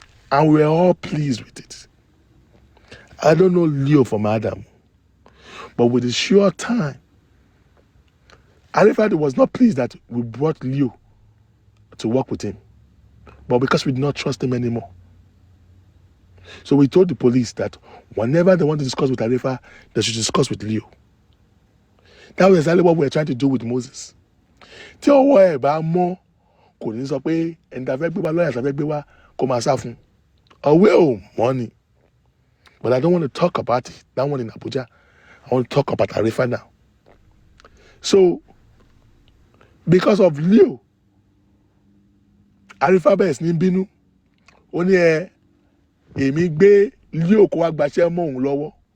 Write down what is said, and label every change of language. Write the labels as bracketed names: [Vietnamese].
[English] And we're all pleased with it. I don't know Leo from Adam, but with a short time, Arifa was not pleased that we brought Leo to work with him, but because we did not trust him anymore. So we told the police that whenever they want to discuss with Arifa, they should discuss with Leo. That was exactly what we were trying to do with Moses. [Yoruba] Tí ọwọ́ ẹ̀ bá mọ́, kò ní sọ pé ẹni tá fẹ́ gbé wá lọ́yà tá fẹ́ gbé wá kó máa sá fún. Ọwọ́ ò money. [English] But I don't want to talk about it. That one in Abuja. I want to talk about Arifa now. So, because of Leo, [Yoruba] Arifa bẹ̀rẹ̀ sí ní bínú. Ó ní èmi gbé Leo kó wá gbaṣẹ́ mọ́ òun lọ́wọ́.